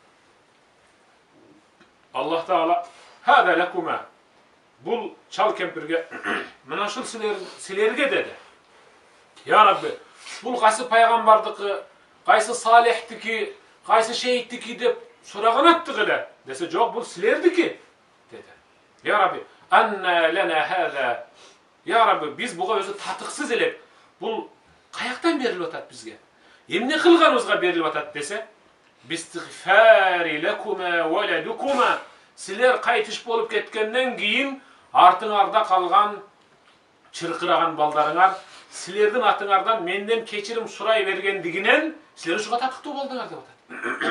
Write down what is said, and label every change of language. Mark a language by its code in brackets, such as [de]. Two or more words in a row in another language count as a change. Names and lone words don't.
[ky] Аллах Таала [ar] "هذا لكم" [ky] бул чал кемпирге мына ушул силерге деди. [ar] يا ربي, [ky] бул кайсы пайгамбардыкы, кайсы салихтики, кайсы шейиттики деп сураган аттык эле. Десе, жок, бул силердики деди. [ar] يا ربي، أنى لنا هذا. يا ربي, [ky] биз буга өзү татыксыз элек. Бул каяктан берилип атат бизге? Эмне кылганыбызга берилип атат десе, [ar] "باستغفار لكم ولدكم" [ky] силер кайтыш болуп кеткенден кийин артыңарда калган чыркыраган балдарыңар силердин атыңардан менден кечирим сурай бергендигинен силер ушуга татыктуу болдуңар деп атат.